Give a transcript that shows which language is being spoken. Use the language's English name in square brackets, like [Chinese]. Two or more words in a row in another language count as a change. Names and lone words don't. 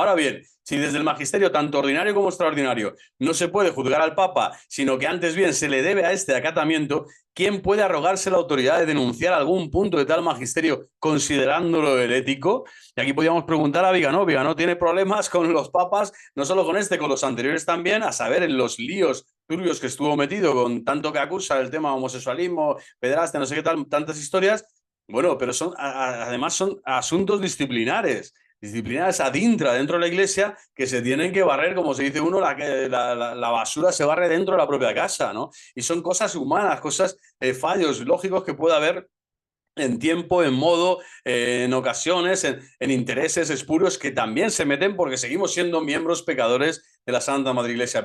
[Spanish] Ahora bien, si desde el magisterio, tanto ordinario como extraordinario, no se puede juzgar al Papa, sino que antes bien se le debe a este acatamiento, ¿quién puede arrogarse la autoridad de denunciar algún punto de tal magisterio considerándolo herético? Y aquí podríamos preguntar a Viganó. Viganó tiene problemas con los papas, no solo con este, con los anteriores también, a saber, en los líos turbios que estuvo metido, con tanto que acusa el tema homosexualismo, pederastia, no sé qué tal, tantas historias. Bueno, pero además son asuntos disciplinares [Latin] ad intra [Spanish] dentro de la Iglesia, que se tienen que barrer, como se dice uno, la basura se barre dentro de la propia casa, ¿no? Y son cosas humanas, cosas, fallos lógicos que puede haber en tiempo, en modo, en ocasiones, en intereses espurios que también se meten porque seguimos siendo miembros pecadores de la Santa Madre Iglesia.